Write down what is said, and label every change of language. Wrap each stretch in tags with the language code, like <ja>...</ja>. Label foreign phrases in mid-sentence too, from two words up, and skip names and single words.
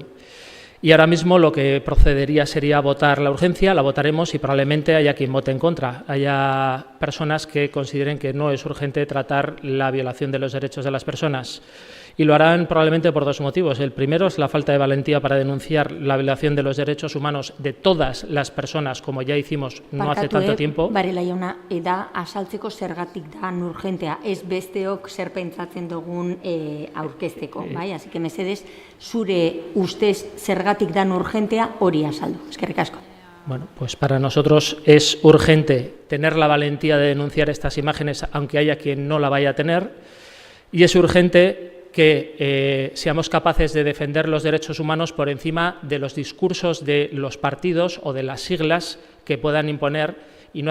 <es>Y ahora mismo lo que procedería sería votar la urgencia, la votaremos y probablemente haya quien vote en contra. Haya personas que consideren que no es urgente tratar la violación de los derechos de las personas. Y lo harán probablemente por dos motivos. El primero es la falta de valentía para denunciar la violación de los derechos humanos de todas las personas, como ya hicimos no hace tanto tiempo.</es> <eu>Barela jauna, da asaltzeko zergatik da urgentea, ez besteok zer pentsatzen dugun aurkezteko, bai?</eu> <es>Así que</es> <eu>mesedez, zure ustez zergatik da urgentea hori azaldu. Eskerrik asko.</eu> <es>Bueno, pues para nosotros es urgente tener la valentía de denunciar estas imágenes, aunque haya quien no la vaya a tener, y es urgente que seamos capaces de defender los derechos humanos por encima de los discursos de los partidos o de las siglas que puedan imponer, y no</es>